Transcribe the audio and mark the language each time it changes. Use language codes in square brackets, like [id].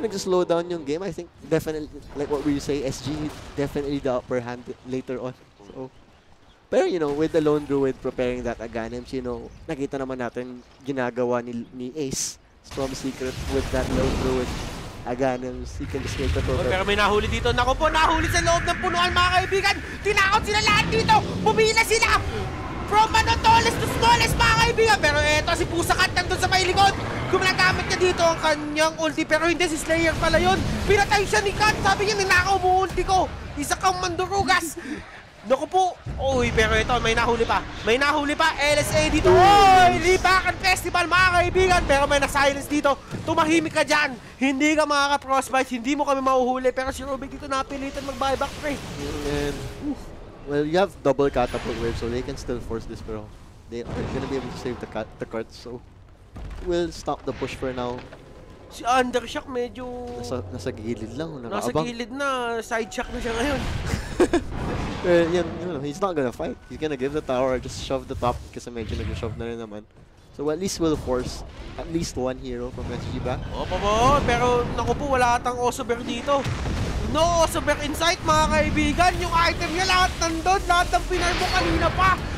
[tl] nag-slow down yung game. [en] I think definitely, like what we say, SG definitely the upper hand later on. So, pero with the Lone Druid preparing that Aghanim's, [tl] nakita naman natin ginagawa [en] ni Ace from Secret with that Lone Druid Aghanim's. He can just make the total. [tl] Pero may nahuli dito. Naku po, nahuli sa loob ng punuan, mga kaibigan. Tinakot sila lahat dito. Pumila sila. [en] From tallest to smallest, [tl] mga kaibigan. Pero eto, si Pusakat nandun sa may likod. Gumagamit niya dito ang kanyang ulti. Pero hindi, si Slayer pala yun. Pinatay siya ni Kat. Sabi niya, ninakaw mo ulti ko. Isa kang mandurugas. Naku po. Uy, pero ito, may nahuli pa. LSA dito. Uy, Lipakan Festival, mga kaibigan. Pero may na-silence dito. Tumahimik ka dyan. Hindi ka makaka-frostbite. Hindi mo kami mahuhuli. Pero si Rubik dito napilitan mag-buyback pre. [en] Well, you have double catapult wave, so they can still force this, pero they aren't gonna be able to save the cards, so we'll stop the push for now. [tl] Si Undershock medyo Nasa gilid lang, nasa nakaabang. gilid na. Side shock na siya ngayon. [en] He's not gonna fight. He's gonna give the tower, just shove the top [tl] kasi medyo nag-shove na rin naman. [en] So at least we'll force at least one hero from SG back. [tl] Pero naku po, wala atang Osober dito. No Osober Insight, mga kaibigan. Yung item niya lahat nandun. Lahat ng pinar mo kanina pa.